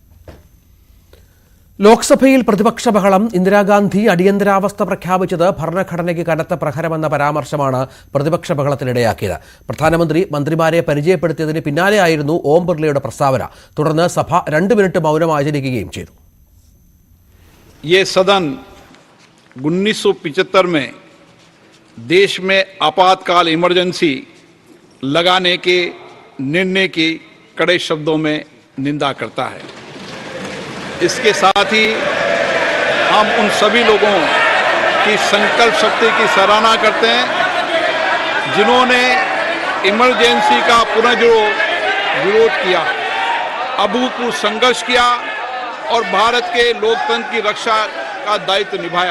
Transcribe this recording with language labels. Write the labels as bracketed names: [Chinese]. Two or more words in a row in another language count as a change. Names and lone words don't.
[Malayalam] ലോക്സഭയിൽ പ്രതിപക്ഷ ബഹളം. ഇന്ദിരാഗാന്ധി അടിയന്തരാവസ്ഥ പ്രഖ്യാപിച്ചത് ഭരണഘടനയ്ക്ക് കനത്ത പ്രഹരമെന്ന പരാമർശമാണ് പ്രതിപക്ഷ ബഹളത്തിനിടയാക്കിയത്. പ്രധാനമന്ത്രി മന്ത്രിമാരെ പരിചയപ്പെടുത്തിയതിന് പിന്നാലെയായിരുന്നു ഓം ബിർളയുടെ പ്രസ്താവന. തുടർന്ന് സഭ 2 മിനിറ്റ് മൗനം ആചരിക്കുകയും ചെയ്തു. [Hindi] ये सदन 1975 में देश में आपातकाल इमरजेंसी लगाने के निर्णय की कड़े शब्दों में निंदा करता है. इसके साथ ही हम उन सभी लोगों की संकल्प शक्ति की सराहना करते हैं जिन्होंने इमरजेंसी का पुनर्जोर विरोध किया, अभूतपूर्व संघर्ष किया और भारत के लोकतंत्र की रक्षा का दायित्व निभाया.